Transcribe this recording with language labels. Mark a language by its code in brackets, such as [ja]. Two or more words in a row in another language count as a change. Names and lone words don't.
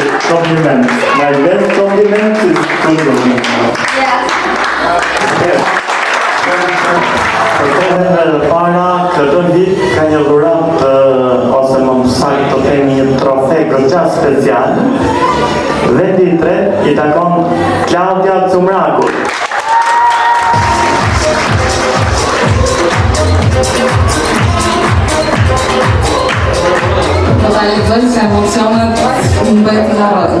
[en] Compliment. My best compliment is compliment. Yeah. Yes. [sq] Para këtë vit ka një dhuratë ose më saktë të themi një trofe goxha special. Vendi i tretë i takon Claudia Cumrakut. Do ta lexoj se emocionet më bëjnë të harroj.